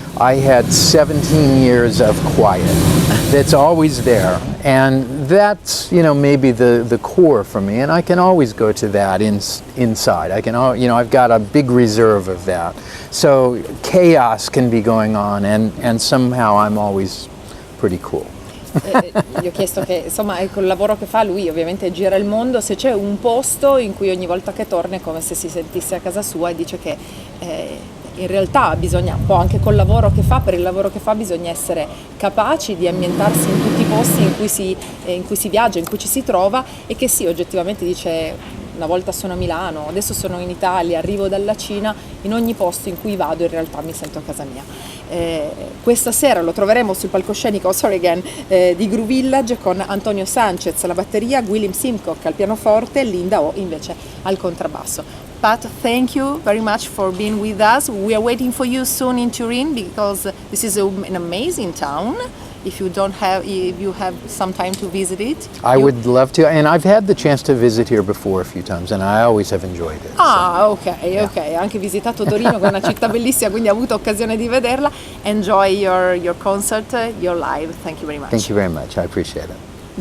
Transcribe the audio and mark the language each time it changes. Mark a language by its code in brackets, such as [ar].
[en] I had 17 years of quiet. That's always there. And that's, maybe the core for me. And I can always go to that inside. I can, I've got a big reserve of that. So chaos can be going on and somehow I'm always pretty cool. [it] Gli ho chiesto che insomma col lavoro che fa lui ovviamente gira il mondo, se c'è un posto in cui ogni volta che torna è come se si sentisse a casa sua, e dice che in realtà bisogna un po' anche col lavoro che fa, per il lavoro che fa bisogna essere capaci di ambientarsi in tutti i posti in cui si viaggia, in cui ci si trova, e che sì, oggettivamente dice, una volta sono a Milano, adesso sono in Italia, arrivo dalla Cina, in ogni posto in cui vado in realtà mi sento a casa mia. Questa sera lo troveremo sul palcoscenico di Gru Village con Antonio Sanchez alla batteria, William Simcock al pianoforte e Linda O invece al contrabbasso. [en] Pat, thank you very much for being with us. We are waiting for you soon in Turin because this is an amazing town. If you have some time to visit it. I would love to, and I've had the chance to visit here before a few times and I always have enjoyed it. [it] Ok, anche visitato Torino, che è una città bellissima, quindi ho avuto occasione di vederla. [en] Enjoy your concert, your live. Thank you very much. Thank you very much. I appreciate it.